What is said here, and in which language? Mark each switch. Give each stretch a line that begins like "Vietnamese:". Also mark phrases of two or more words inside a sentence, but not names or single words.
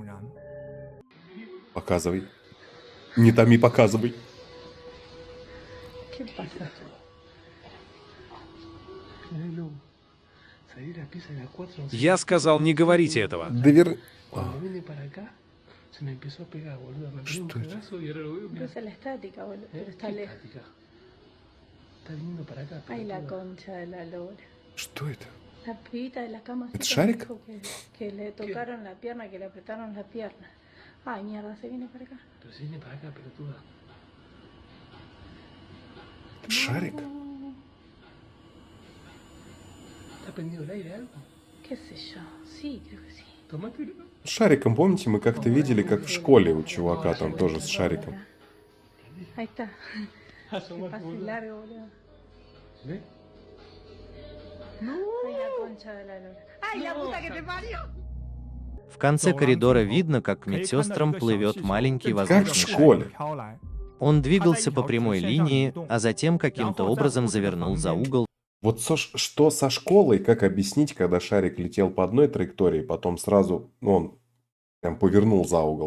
Russian: Показывай. Не томи, показывай. Я сказал, не говорите этого. Что это?
Spanish: Empieza la estática, boludo, pero está lejos. Ay, la concha de la lora.
Russian: Что это?
Spanish: La pibita de la cama. ¿Es así Shrek? dijo que le tocaron la pierna, que le apretaron la pierna. Ay, mierda, se viene para acá.
Russian: Это Шарик?
Spanish: ¿Qué sé yo? Sí, creo que sí.
Russian: С Шариком, помните, мы как-то видели, как в школе у чувака там тоже с Шариком.
Spanish: Ahí está. Que pase largo, boludo. Ay, la concha de la lora. Ay, la puta que te parió.
Russian: В конце коридора видно, как к медсестрам плывет маленький Как в воздушный шарик. школе. Он двигался по прямой линии, а затем каким-то образом завернул за угол. Вот что со школой, как объяснить, когда шарик летел по одной траектории, потом сразу он прям повернул за угол.